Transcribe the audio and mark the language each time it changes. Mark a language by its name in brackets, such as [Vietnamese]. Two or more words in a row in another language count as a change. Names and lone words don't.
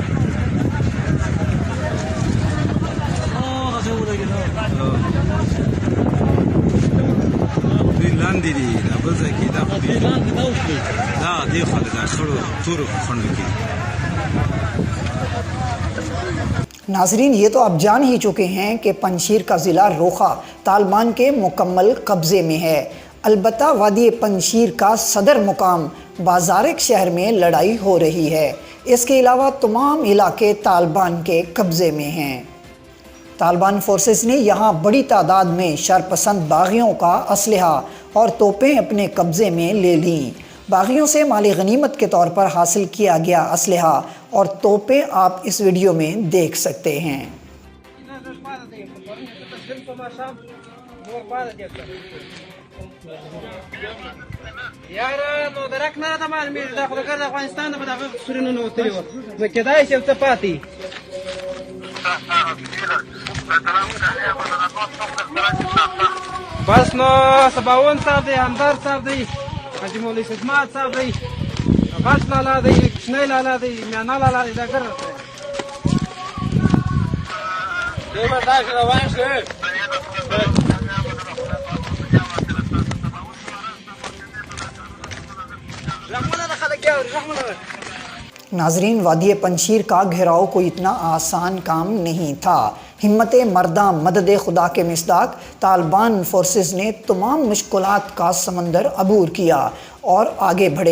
[Pashto] دوی لاندې دي، دا بل ځای کې دا دې خوا دا خړو تورو خنډو کې. [Urdu] ناظرین، یہ تو آپ جان ہی چکے ہیں کہ پنجشیر کا ضلع روخہ طالبان کے مکمل قبضے میں ہے. البتہ وادی پنجشیر کا صدر مقام بازارک شہر میں لڑائی ہو رہی ہے. اس کے علاوہ تمام علاقے طالبان کے قبضے میں ہیں. طالبان فورسز نے یہاں بڑی تعداد میں شرپسند باغیوں کا اسلحہ اور توپیں اپنے قبضے میں لے لیں. باغیوں سے مال غنیمت کے طور پر حاصل کیا گیا اسلحہ اور توپیں آپ اس ویڈیو میں دیکھ سکتے ہیں. [Pashto] یاره نو درک نه ده معلومیږي دا خو د افغانستان د مدافع سورینو نو وتلی و نو کېدای شي څه پاتې بس نو سباون صاحب دی همدار صاحب دی حاجی مولوی خدمات صاحب دی غټ لالا دی کشنی لالا دی میانا لالا دی دا ګر دی به دا روان شو [Urdu] ناظرین، وادی پنشیر کا گھیراؤ کوئی اتنا آسان کام نہیں تھا. [Persian] همت مردا مدد خدا [Urdu] کے مصداق طالبان فورسز نے تمام مشکلات کا سمندر عبور کیا اور آگے بڑھے.